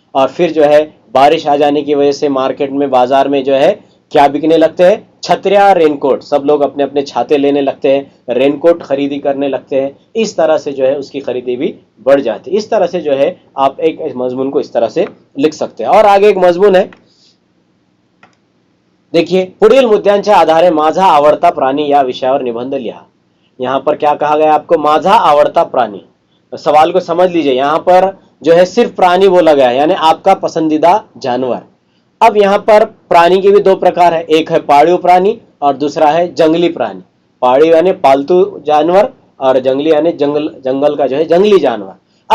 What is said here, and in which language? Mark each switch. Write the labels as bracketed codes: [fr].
[hi] और फिर जो है बारिश आ जाने की वजह से मार्केट में, बाजार में जो है क्या बिकने लगते हैं, छतरिया, रेनकोट, सब लोग अपने अपने छाते लेने लगते हैं, रेनकोट खरीदी करने लगते हैं। इस तरह से जो है उसकी खरीदी भी बढ़ जाती है। इस तरह से जो है आप एक मजमून को इस तरह से लिख सकते हैं। और आगे एक मजमून है, देखिए, [mr] पुढील मुद्द्यांच्या आधारे माझा आवडता प्राणी या विषयावर निबंध लिहा। [hi] यहाँ पर क्या कहा गया आपको, [mr] माझा आवडता प्राणी। [hi] सवाल को समझ लीजिए, यहाँ पर जो है सिर्फ प्राणी बोला गया है, यानी आपका पसंदीदा जानवर। अब यहाँ पर प्राणी के भी दो प्रकार है, एक है पाळीव प्राणी और दूसरा है जंगली प्राणी। पाळीव यानी पालतू जानवर, और जंगली यानी जंगल का जो है जंगली जानवर।